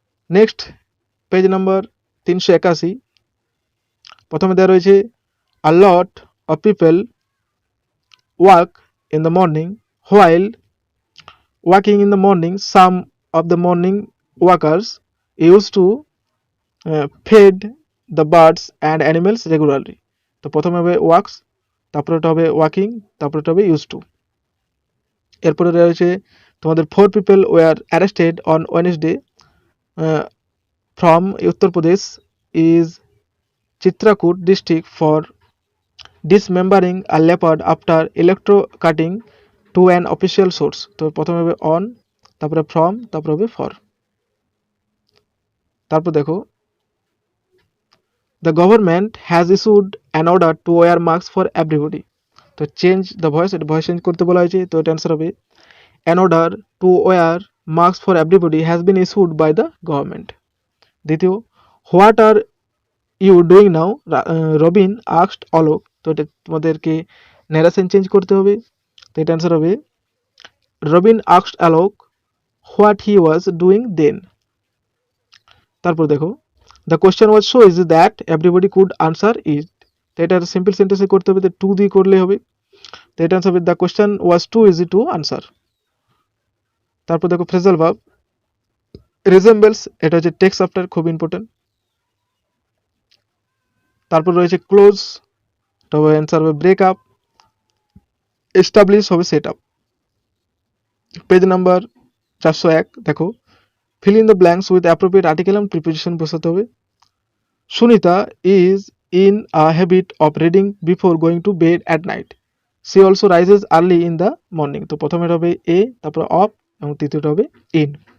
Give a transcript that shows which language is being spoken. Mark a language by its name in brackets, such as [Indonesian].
[English] next page number 381, [Bangla] প্রথমে দেওয়া রয়েছে [English] A lot of people walk in the morning while walking in the morning some of the morning walkers use to feed the birds and animals regularly. [Bangla] তো প্রথমে হবে wax, তারপরে এটা হবে walking, তারপরে এটা হবে ইউজ টু। এরপরে রয়েছে তোমাদের [English] 4 people were arrested on Wednesday from Uttar Pradesh is Chitrakoot district for dismembering a leopard after electrocutting to an official source. [Bangla] তো প্রথমে হবে on, তারপরে from, তারপরে হবে for। তারপর দেখো [English] the government has issued an order to wear masks for everybody। তো change the voice, [Bangla] এটা ভয়েস চেঞ্জ করতে বলা হয়েছে, তো এটা অ্যান্সার হবে [English] an order to wear masks for everybody has been issued by the government। দ্বিতীয় what are you doing now, Robin asked Alok. [Bangla] তো এটা তোমাদেরকে ন্যারেশন চেঞ্জ করতে হবে, তো এটা অ্যান্সার হবে Robin asked Alok [English] what he was doing then। [Bangla] তারপর দেখো [English] the question was so easy that everybody could answer it। [Bangla] তো এটা সিম্পল সেন্টেন্সে করতে হবে, তো টু দিয়ে করলে হবে, তো এটা অ্যান্সার হবে [English] the question was too easy to answer। [Bangla] তারপর দেখো ফ্রেজাল ভার্ব resembles, এটা হচ্ছে টেক্সট আফটার, খুব ইম্পর্টেন্ট। তারপর রয়েছে ক্লোজ, তবে অ্যান্সার হবে ব্রেক আপ। এস্টাবলিশ হবে সেট আপ। [English] page number 401 দেখো fill in the blanks with appropriate article and preposition [Bangla] বসাতে হবে। [English] Sunita is in a habit of reading before going to bed at night. She also rises early in the morning। [Bangla] তো প্রথমে হবে a, তারপর of এবং তৃতীয়টা হবে in।